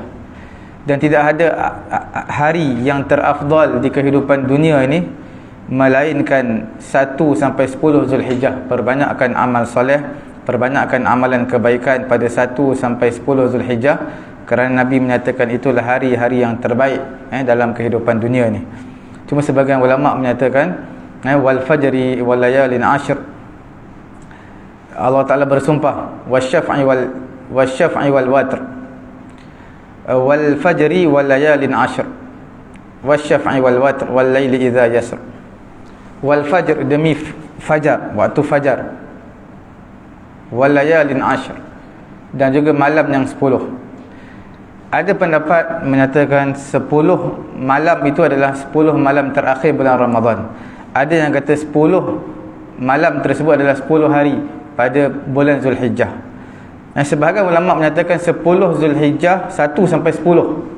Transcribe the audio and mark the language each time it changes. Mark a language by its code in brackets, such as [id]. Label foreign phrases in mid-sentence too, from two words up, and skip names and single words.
[ms] Dan tidak ada hari yang terafdal di kehidupan dunia ini melainkan 1 sampai 10 Zulhijjah. Perbanyakkan amal soleh, perbanyakkan amalan kebaikan pada 1 sampai 10 Zulhijjah, kerana Nabi menyatakan itulah hari-hari yang terbaik dalam kehidupan dunia ni. Cuma sebagian ulama menyatakan [ar] والفجر وليال عشر, [ms] Allah Taala bersumpah [ar] والشفع والوتر والفجر وليال عشر والشفع والوتر والليل إذا يسر. والفجر, [ms] demi fajar, waktu fajar, [ar] وليال عشر, [ms] dan juga malam yang 10. Ada pendapat menyatakan 10 malam itu adalah 10 malam terakhir bulan Ramadan. Ada yang kata 10 malam tersebut adalah 10 hari pada bulan Zulhijjah. Sebahagian ulama menyatakan 10 Zulhijjah 1 sampai 10.